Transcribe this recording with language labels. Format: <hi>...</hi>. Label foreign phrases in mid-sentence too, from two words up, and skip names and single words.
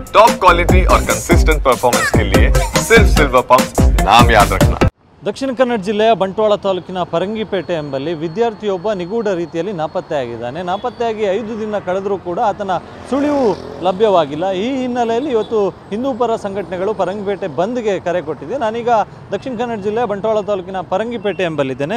<en>top quality</en> <hi>और</hi> <en>consistent performance</en> <hi>के लिए सिर्फ सिल्वर पंप नाम याद रखना।</hi> <kn>ದಕ್ಷಿಣ ಕನ್ನಡ ಜಿಲ್ಲೆಯ ಬಂಟ್ವಾಳ ತಾಲೂಕಿನ ಪರಂಗಿಪೇಟೆ ಎಂಬಲ್ಲಿ ವಿದ್ಯಾರ್ಥಿಯೊಬ್ಬ ನಿಗೂಢ ರೀತಿಯಲ್ಲಿ ನಾಪತ್ತೆಯಾಗಿದ್ದಾನೆ. ನಾಪತ್ತೆಯಾಗಿ 5 ದಿನ ಕಳೆದರೂ ಕೂಡ ಆತನ ಸುಳಿವು ಲಭ್ಯವಾಗಿಲ್ಲ. ಈ ಹಿನ್ನೆಲೆಯಲ್ಲಿ ಇವತ್ತು ಹಿಂದೂಪರ ಸಂಘಟನೆಗಳು ಪರಂಗಿಪೇಟೆ ಬಂದ್ಗೆ ಕರೆ ಕೊಟ್ಟಿದೆ. ನಾನೀಗ ದಕ್ಷಿಣ ಕನ್ನಡ ಜಿಲ್ಲೆಯ ಬಂಟ್ವಾಳ ತಾಲೂಕಿನ ಪರಂಗಿಪೇಟೆ ಎಂಬಲ್ಲಿದ್ದೇನೆ.</kn>